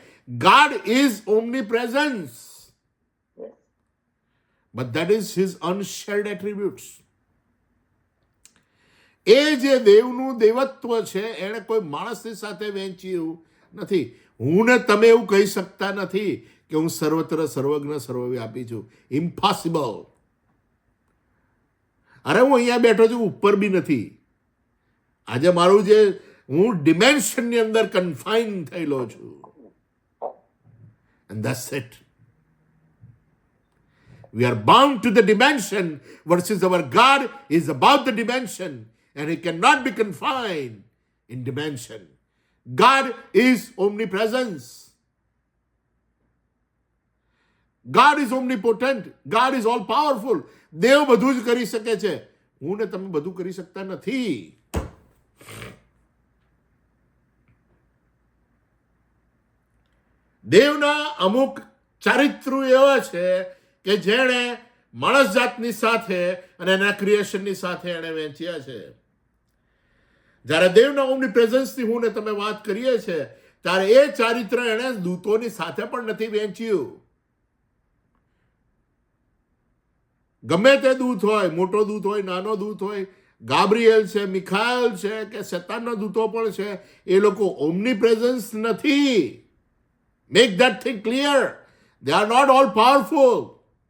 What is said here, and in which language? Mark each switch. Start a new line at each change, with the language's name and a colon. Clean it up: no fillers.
English: God is omnipresence, but that is his unshared attributes.
Gujarati: એ જે દેવનું દેવત્વ છે એણે કોઈ માણસની સાથે વહેંચ્યું નથી. હું ને તમે એવું કહી શકતા નથી કે હું સર્વત્ર સર્વજ્ઞ સર્વવ્યાપી છું. ઇમ્પોસિબલ. અરે હું અહીંયા બેઠો છું, ઉપર બી નથી. આજે મારું જે હું ડિમેન્શનની અંદર કન્ફાઇન થયેલો છું.
English: And that's it. We are bound to the dimension versus our God is above the dimension and he cannot be confined in dimension. God is omnipresence. God is omnipotent. God is all powerful.
Gujarati: દેવ બધું જ કરી શકે છે. હું ને તમે બધું કરી શકતા નથી. દેવના અમુક ચારિત્રો એવા છે કે જેણે માણસ જાતની સાથે અને એના ક્રિએશનની સાથે એણે વહેંચ્યા છે. જ્યારે દેવના ઓમની પ્રેઝન્સની હું ને તમે વાત કરીએ છીએ ત્યારે એ ચારિત્ર એણે દૂતોની સાથે પણ નથી વહેંચ્યું. ગમે તે દૂત હોય, મોટો દૂત હોય, નાનો દૂત હોય, ગાબ્રિએલ છે, મિખાએલ છે કે શેતાનના દૂતો પણ છે, એ લોકો ઓમની પ્રેઝન્સ નથી.
English: Make that thing clear. They are not all powerful.